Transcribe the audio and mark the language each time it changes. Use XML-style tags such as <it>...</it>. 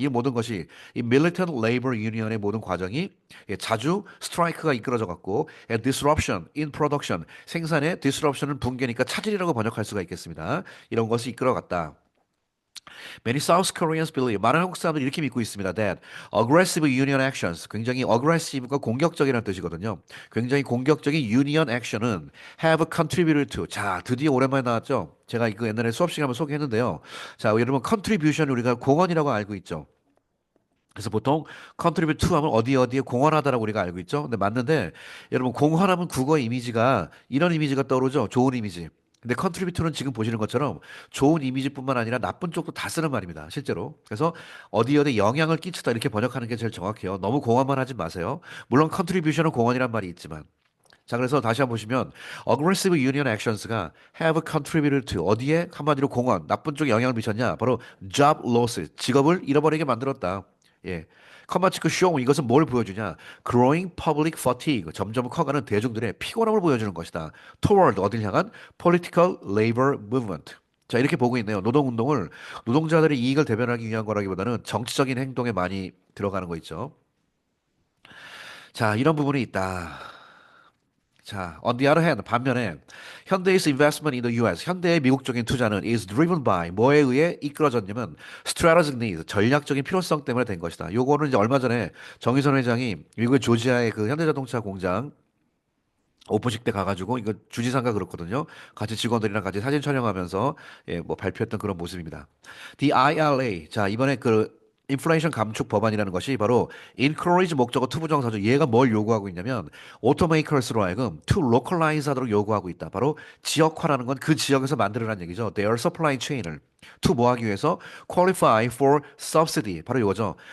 <ko>이 모든 것이 이</ko> <en>militant labor union</en> <ko>의 모든 과정이 자주 스트라이크가 이끌어져 갔고</ko> <en>and disruption in production.</en> <ko>생산의 disruption은 붕괴니까 차질이라고 번역할 수가 있겠습니다. 이런 것이 이끌어갔다.</ko> <en>Many South Koreans believe</en> <ko>많은 한국 사람들이 이렇게 믿고 있습니다.</ko> <en>That aggressive union actions</en> <ko>굉장히 aggressive가 공격적이라는 뜻이거든요. 굉장히 공격적인 union action은</ko> <en>have contributed to</en> <ko>자 드디어 오랜만에 나왔죠. 제가 이거 옛날에 수업 시간에 한번 소개했는데요. 자 여러분 contribution 우리가 공헌이라고 알고 있죠. 그래서 보통 contribute to 하면 어디에 공헌하다라고 우리가 알고 있죠. 근데 맞는데 여러분 공헌하면 국어 이미지가 이런 이미지가 떠오르죠. 좋은 이미지. 근데 contribute는 지금 보시는 것처럼 좋은 이미지뿐만 아니라 나쁜 쪽도 다 쓰는 말입니다. 실제로. 그래서 어디에 영향을 끼치다 이렇게 번역하는 게 제일 정확해요. 너무 공헌만 하지 마세요. 물론 contribution은 공헌이란 말이 있지만. 자, 그래서 다시 한번 보시면</ko> <en>aggressive union actions</en> <ko>가</ko> <en>have contributed to</en> <ko>어디에 한마디로 공헌, 나쁜 쪽에 영향을 미쳤냐? 바로 job loss, 직업을 잃어버리게 만들었다. 예. 커마치크 쇼 이것은 뭘 보여주냐?</ko> <en>Growing public fatigue</en> <ko>점점 커가는 대중들의 피곤함을 보여주는 것이다.</ko> <en>Toward</en> <ko>어딜 향한</ko> <en>political labor movement.</en> <ko>자 이렇게 보고 있네요. 노동운동을 노동자들의 이익을 대변하기 위한 거라기보다는 정치적인 행동에 많이 들어가는 거 있죠. 자 이런 부분이 있다. 자,</ko> <en>on the other hand,</en> <ko>반면에 현대의</ko> <en>investment in the US,</en> <ko>현대의 미국적인 투자는</ko> <en>is driven by</en> <ko>뭐에 의해 이끌어졌냐면</ko> <en>strategic need,</en> <ko>전략적인 필요성 때문에 된 것이다. 요거는 이제 얼마 전에 정의선 회장이 미국의 조지아의 그 현대자동차 공장 오픈식 때 가가지고 이거 주지사인가 그렇거든요. 같이 직원들이랑 같이 사진 촬영하면서 예, 뭐 발표했던 그런 모습입니다. The IRA 자 이번에 그 인플레이션 감축 법안이라는 것이 바로 encourage 목적어 투부정사죠. 얘가 뭘 요구하고 있냐면 automakers로 하여금</ko> <en>to localize</en> <ko>하도록 요구하고 있다. 바로 지역화라는 건 그 지역에서 만들어라는 얘기죠.</ko> <en>Their supply chain을 to</en> <ko>뭐 하기 위해서</ko> <en>qualify for subsidy</en> <ko>바로 이거죠.</ko>